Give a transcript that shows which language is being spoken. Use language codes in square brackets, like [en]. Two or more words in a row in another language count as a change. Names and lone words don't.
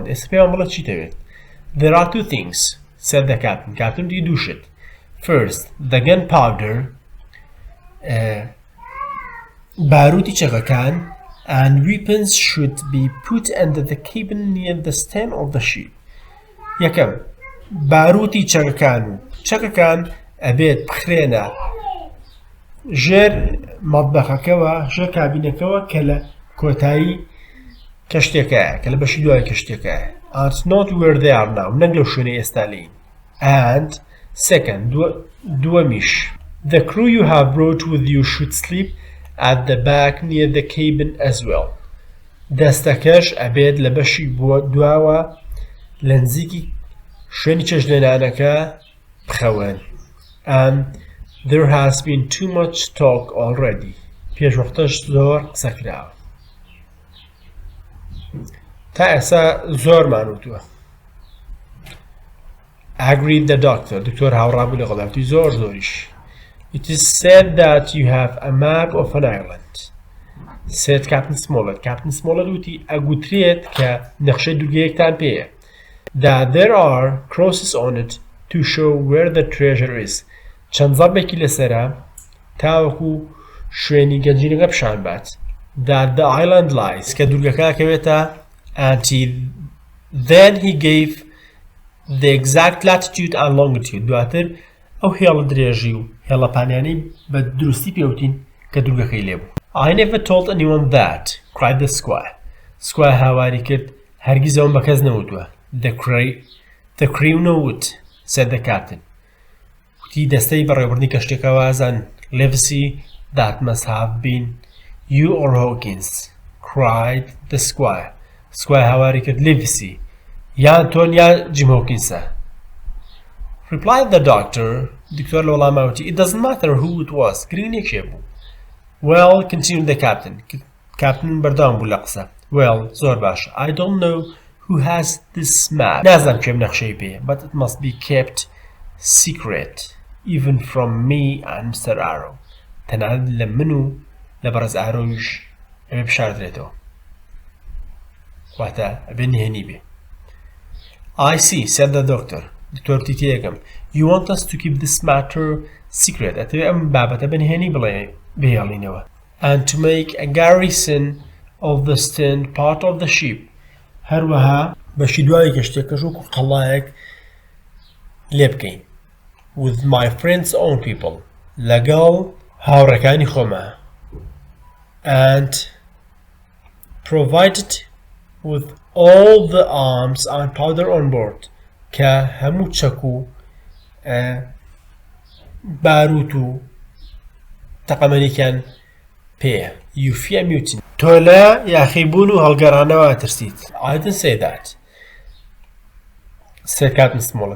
[ckb] ئێستا پێمان بڵێ چی دەوێت. [en] There are two things, said the Captain. Captain [ckb] دی دووشت. [en] First, the gunpowder, [ckb] باروتی چەکەکان, [en] and weapons should be put under the cabin near the stern of the ship. [ckb] یەکەم باروتی چەکەکان و چەکەکان ئەبێت بخرێنە ژێر مەطبەخەکەوە ژێر کابینەکەوە کە لە کۆتایی کەشتێکایە کە لە بەشی دوای کەشتێکایە. [en] And not where they are now. [ckb] نەک لەو شوێنەی ئێستا لین. [en] And second, دووەمیش, the crew you have brought with you should sleep at the back near the cabin as well. [ckb] دەستەکەش ئەبێت لە بەشی دواوە لە نزیکی شوێنی چێژلێنانەکە بخەون. [en] And there has been too much talk already. [ckb] پێشوەختەش زۆر قسەکراوە. تا ئێستا زۆرمان وتووە. [en] Agreed the doctor. [ckb] دکتۆر هاوڕابوو لە غەڵاتی زۆر زۆریش. [en] It is said that you have a map of an island, said Captain Smollett. [ckb] Captain Smollett وتی ئەگوترێت کە نەخشەی دوورگەیەکتان پێیە. [en] That there are crosses on it to show where the treasure is. [ckb] چەند زەبێکی لەسەرە تاوەکو شوێنی گەنجینەکە پیشان بات. [en] That the island lies. [ckb] کە دوورگەکە کەوێتە. [en] And then he gave the exact latitude and longitude. [ckb] دواتر ئەو هێڵە درێژی و هێڵە پانیانەی بە دروستی پێوتین کە دوورگەکەی لێبوو. [en] I never told anyone that, cried the squire. [ckb] Squire هاواری کرد هەرگیز ئەوم بە کەس نەوتووە. [en] The crew know it, said the captain. [ckb] وتی دەستەی بەڕێوەبردنی کەشتێکە وازان. [en] Livesey, that must have been you or Hawkins, cried the squire. [ckb] Squire هاواری کرد Livesey, یان تۆن یا جیم هۆکینسە. [en] Replied the doctor. [ckb] دکتۆر لە وەڵاماوتی [en] It doesn't matter who it was. [ckb] گرنگ نەکێ بوو. [en] Well, continued the captain. [ckb] Captain بەردەوام بوو لە قسە. Well, زۆر باشە. [en] I don't know who has this map. [ckb] نازانم کێم نەخشەی پێیە. [en] But it must be kept secret, even from me and Mr. Arrow. [ckb] تەنانەت لە من و لە بەڕێز ئارۆیش ئەوێ بشاردرێتەوە. واتە ئەبێ نهێنی بێ. [en] I see, said the doctor. [ckb] دکتۆر تیتیەکەم. [en] You want us to keep this matter secret. [ckb] ئەتەوێ ئەم بابەتە بنهێنی بڵێ بهێڵینەوە. [en] And to make a garrison of the stern part of the ship. [ckb] هەروەها بەشی دوای کەشتێکەش وەکو قەڵایەک لێ بکەین. [en] With my friends' own people. [ckb] لەگەڵ هاوڕێکانی خۆمە. [en] And provided with all the arms and powder on board. [ckb] کە هەموو چەک و باروت و تەقەمەنێکیان پێیە. [en] You fear mutiny. [ckb] تۆ لە یاخیبوون و هەڵگەڕانەوە ترسیت. [en] I didn't say that, said Captain Smollett.